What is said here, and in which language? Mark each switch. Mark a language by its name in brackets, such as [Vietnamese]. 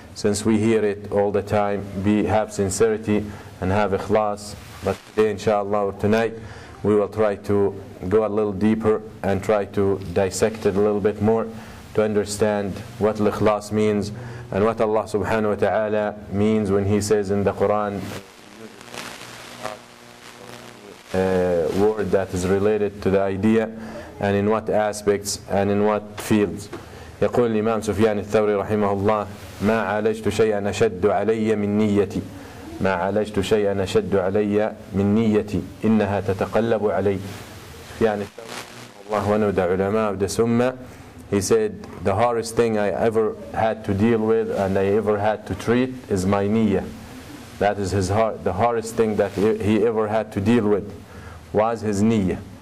[English] Since we hear it all the time, have sincerity and have Ikhlaas, but today inshallah or tonight we will try to go a little deeper and try to dissect it a little bit more to understand what Al-Ikhlaas means and what Allah subhanahu wa ta'ala means when He says in the Quran word that is related to the idea, and in what aspects and in what fields. [Arabic] يقول الإمام سفيان الثوري رحمه الله: ما عالجت شيئا أشد علي من نيتي ما عالجت شيئا أشد علي من نيتي إنها تتقلب علي. [English] سفيان الثوري الله, one of the ulama of the Sunnah, he said the hardest thing I ever had to deal with and I ever had to treat is my niyyah. That is the hardest thing that he ever had to deal with was his niyyah.